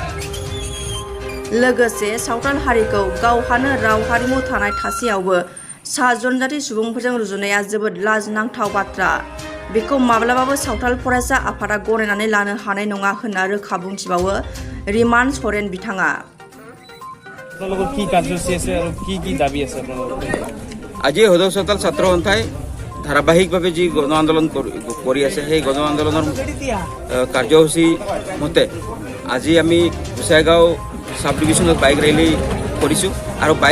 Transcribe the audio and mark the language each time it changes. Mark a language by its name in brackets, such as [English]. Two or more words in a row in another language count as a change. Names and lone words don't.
[Bodo] लोगोसे सावथाल हारिखौ गावहानो राव हारिमु थानाय थासेयावबो साहा जनजाति सुबुंफोरजों रुजुनाया जोबोद लाजिनांथाव बाथ्रा। बेखौ माब्लाबाबो सावथाल फरायसा आफादा गनायनानै लानो हानाय नङा होनना रोखा बुंथिबावो रिमान सरेन बिथाङा। [Assamese] আজি সদৌ চৌতাল ছাত্ৰ সন্থাই ধাৰাবাহিকভাৱে যি গণ আন্দোলন কৰি আছে সেই গণ আন্দোলনৰ কাৰ্যসূচী মতে আজি আমি গোসাইগাঁও [English] sub division bike rally [Assamese] কৰিছোঁ আৰু বাইক